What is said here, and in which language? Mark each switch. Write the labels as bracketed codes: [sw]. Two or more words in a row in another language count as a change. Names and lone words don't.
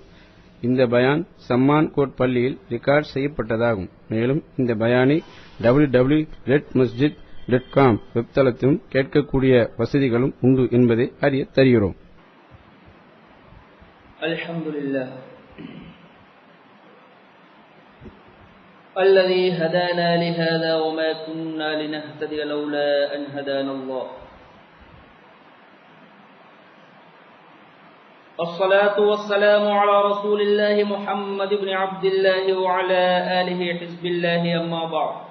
[ta] இந்த பயான் சம்மான் கோட் பள்ளியில் ரெக்கார்ட் செய்யப்பட்டதாகும். மேலும் இந்த பயானை www.redmasjid.com வெப்தளத்திலும் கேட்கக்கூடிய வசதிகளும் உண்டு என்பதை அறிய தருகிறோம். [ar] அல்ஹம்துலில்லாஹ் الذي هدانا لهذا وما كنا لنهتدي لولا أن هدانا الله. الصلاة والسلام على رسول الله محمد بن عبد الله وعلى آله حزب الله أما بعد.